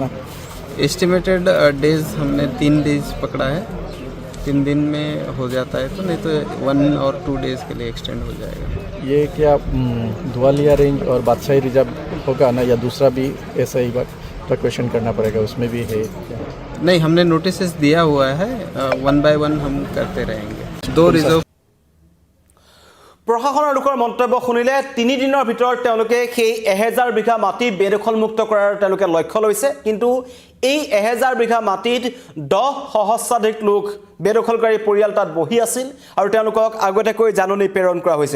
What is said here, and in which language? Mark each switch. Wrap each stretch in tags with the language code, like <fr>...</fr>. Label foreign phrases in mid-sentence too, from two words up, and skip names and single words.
<en>estimated days</en> <hi>हमने 3 डेज पकड़ा है, 3 दिन में हो जाता है, तो नहीं तो 1 और 2 डेज के लिए एक्सटेंड हो जाएगा। ये क्या धुआलिया रेंज और बादशाही रिजर्व होगा ना, या दूसरा भी ऐसा ही इवैक्यूएशन करना पड़ेगा उसमें भी है क्या? नहीं, हमने नोटिस दिया हुआ है, 1 by 1 हम करते रहेंगे। 2 रिजर्व</hi> <as>প্ৰশাসনৰ লোকৰ মন্তব্য শুনিলে 3 দিনৰ ভিতৰত তেওঁলোকে সেই 1000 বিঘা মাটি বেদখলমুক্ত কৰাৰ তেওঁলোকে লক্ষ্য লৈছে, কিন্তু এই 1000 বিঘা মাটিত 10 সহস্ৰাধিক লোক বেদখলকাৰী পৰিয়াল তাত বহি আছিল আৰু তেওঁলোকক আগতীয়াকৈ জাননী প্ৰেৰণ কৰা হৈছিল।</as>